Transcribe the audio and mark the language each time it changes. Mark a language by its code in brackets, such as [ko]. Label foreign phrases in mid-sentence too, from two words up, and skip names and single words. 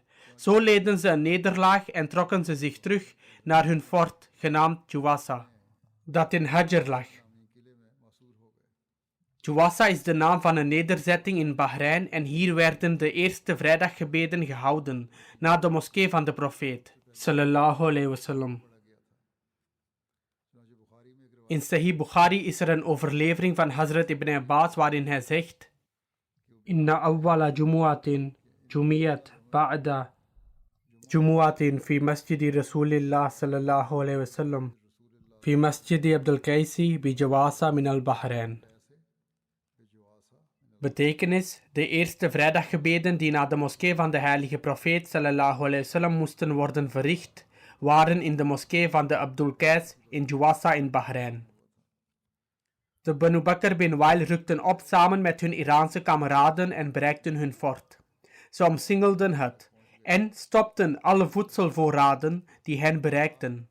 [nl] Zo leden ze een nederlaag en trokken ze zich terug naar hun fort, genaamd Juwasa, dat in Hajar lag. Juwasa is de naam van een nederzetting in Bahrein en hier werden de eerste vrijdaggebeden gehouden na de moskee van de profeet, [ar] صلى الله عليه وسلم. [nl] In Sahih Bukhari is er een overlevering van Hazrat Ibn Abbas waarin hij zegt: [ar] إن أول جمعة جمعت بعد جمعة في مسجد رسول الله صلى الله عليه وسلم في مسجد عبد القيس بجواثى من البحرين. [nl] Betekenis: de eerste vrijdaggebeden die na de moskee van de heilige profeet [ar] صلى الله عليه وسلم [nl] moesten worden verricht, waren in de moskee van de Abdul Qais in Jawasa in Bahrein. De Banu Bakr bin Wail rukten op samen met hun Iraanse kameraden en bereikten hun fort. Ze omsingelden het en stopten alle voedselvoorraden die hen bereikten.